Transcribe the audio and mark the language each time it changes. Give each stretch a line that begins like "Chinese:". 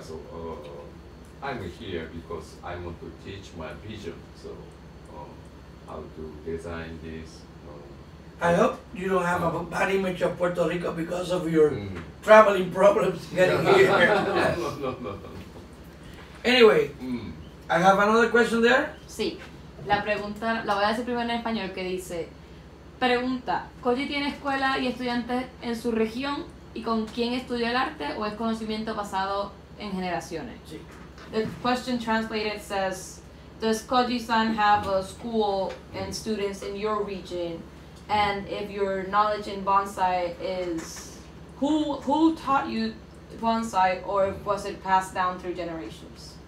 English: So I'm here because I want to teach my vision. So how to design this. I hope you don't have a bad image of Puerto Rico because of your Mm. traveling problems getting here. No. Anyway, Mm. I have another question there.
Spanish: Sí, la pregunta, la voy a decir primero en español, que dice, pregunta, ¿Koji tiene escuela y estudiantes en su región y con quién estudia el arte o es conocimiento pasado en generaciones? Sí.
English: The question translated says, does Koji-san have a school and students in your region? And if your knowledge in bonsai is, who taught you bonsai, or was it passed down through generations?